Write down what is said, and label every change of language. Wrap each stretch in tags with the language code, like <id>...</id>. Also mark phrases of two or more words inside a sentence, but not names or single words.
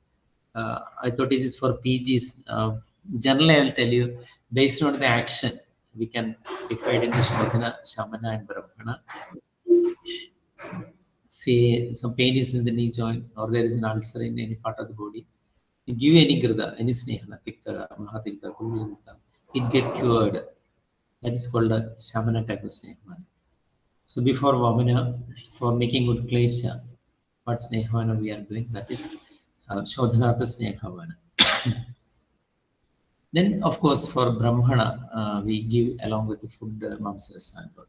<en>I thought it is for PGs. Generally, I will tell you, based on the action, we can divide into Shodhana, Shamana, and Brahmana. Say some pain is in the knee joint or there is an ulcer in any part of the body. You give any grida, any snehana, tikta, mahatikta, kulilita, it get cured. That is called a Shamana type of snehana. So before Vamana, for making good klesha, what snehana we are doing, that is Shodhanatha Snehavana. Then, of course, for Brahmana, we give along with the food, mamsas and all.</en>